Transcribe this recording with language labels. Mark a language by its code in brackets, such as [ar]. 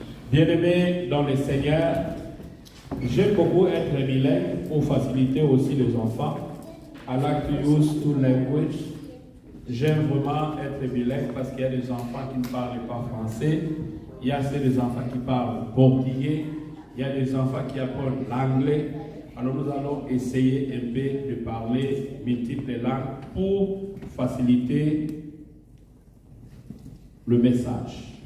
[fr] Bien-aimés dans le Seigneur, j'aime beaucoup être bilingue pour faciliter aussi les enfants. [en] I like to use two languages. [fr] J'aime vraiment être bilingue parce qu'il y a des enfants qui ne parlent pas français, il y a des enfants qui parlent portugais, il y a des enfants qui apprennent l'anglais. Alors nous allons essayer un peu de parler multiples langues pour faciliter le message.